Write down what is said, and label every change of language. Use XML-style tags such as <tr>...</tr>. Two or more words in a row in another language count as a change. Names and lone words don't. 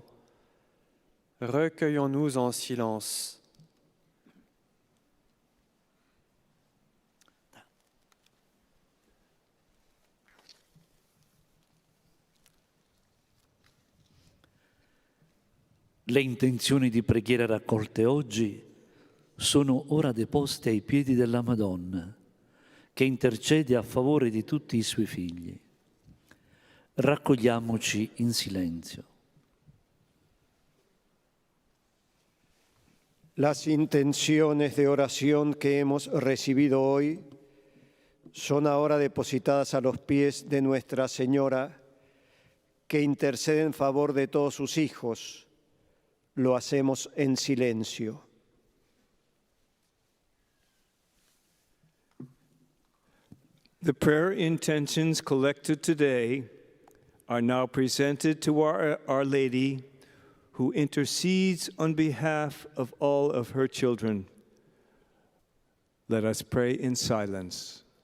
<fr>Recueillons-nous en silence.</fr> <it>Le intenzioni di preghiera raccolte oggi sono ora deposte ai piedi della Madonna, che intercede a favore di tutti i suoi figli. Raccogliamoci in silenzio.</it> <es>Las intenciones de oración que hemos recibido hoy son ahora depositadas a los pies de Nuestra Señora, que intercede en favor de todos sus hijos. Lo hacemos en silencio.</es> <en>The prayer intentions collected today are now presented to Our Lady, who intercedes on behalf of all of her children. Let us pray in silence.</en>